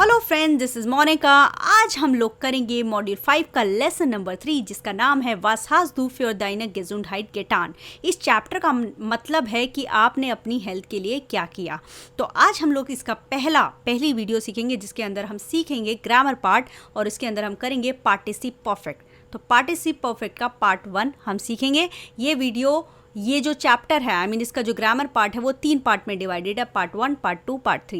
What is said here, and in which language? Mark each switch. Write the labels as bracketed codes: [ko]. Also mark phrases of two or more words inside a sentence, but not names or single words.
[en] Friend, this is [hi] मोनिका। आज हम लोग करेंगे मॉड्यूल 5 का लेसन नंबर 3 जिसका नाम है [de] Was hast du für deine Gesundheit getan। [hi] इस चैप्टर का मतलब है कि आपने अपनी हेल्थ के लिए क्या किया। तो आज हम लोग इसका पहली वीडियो सीखेंगे जिसके अंदर हम सीखेंगे [en] grammar part [hi] और इसके अंदर हम करेंगे [de] Partizip Perfekt. [hi] तो [de] Partizip Perfekt [hi] का पार्ट 1 हम सीखेंगे। ये जो चैप्टर है इसका जो [en] grammar part [hi] है वो 3 पार्ट में डिवाइडेड है, पार्ट 1, पार्ट 2, पार्ट 3।